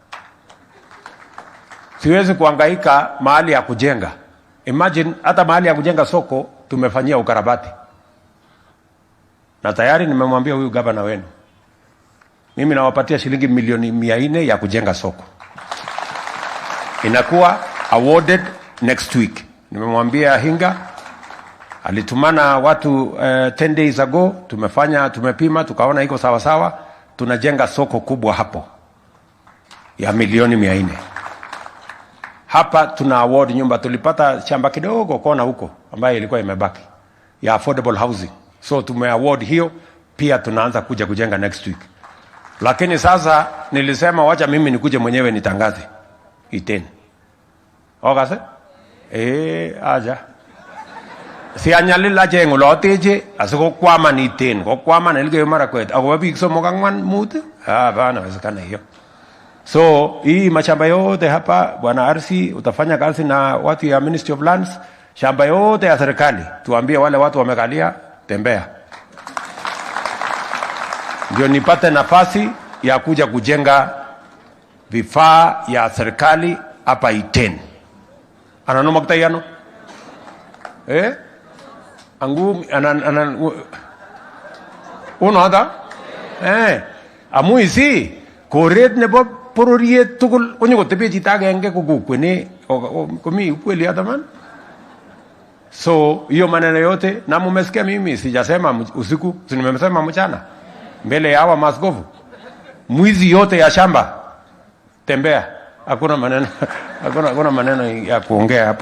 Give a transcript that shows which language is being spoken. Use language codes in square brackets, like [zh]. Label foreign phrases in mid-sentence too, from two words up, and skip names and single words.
[sw] Siwezi kuhangaika mahali ya kujenga. Imagine hata mahali ya kujenga soko tumefanyia ukarabati. Na tayari nimemwambia huyu gavana wenu, mimi nawapatia shilingi milioni 400 ya kujenga soko. Inakuwa awarded [en] next week. [sw] Nimemwambia Hinga, alitumana watu [en] 10 days ago, [sw] tumepima, tukaona iko sawa sawa, tunajenga soko kubwa hapo ya milioni 400. Hapa tuna award nyumba, tulipata shamba kidogo kona huko ambayo ilikuwa imebaki ya [en] affordable housing. [sw] So tume award hiyo, pia tunaanza kuja kujenga [en] next week. [sw] Lakini sasa nilisema wacha mimi nikuje mwenyewe nitangaze Iten. [kln] Okase? Aja. Si anyalila jengo loteje asiko kwama ni Iten, ko kwama na Elgeyo Marakwet. Ako biik somok ang'wan mut? [sw] Bana wezekana hiyo. So hii mashamba yote hapa bwana Arsi, utafanya kazi na watu ya Ministry of Lands, shamba yote ya serikali tuambie wale watu wamekalia, tembea. Ndio nipate nafasi ya kuja kujenga vifaa ya serikali hapa Iten. [kln] Anano magtayano? Angu uno hata? Amuisi koret nebo pororiet tugul konyo kotepe chito agenge kokukwene komi ukweli hata man. [sw] So hiyo maneno yote na mumesikia mimi sijasema usiku, si nimesema mchana mbele ya hawa maskofu. Mwizi yote ya shamba tembea, hakuna maneno ya kuongea hapo.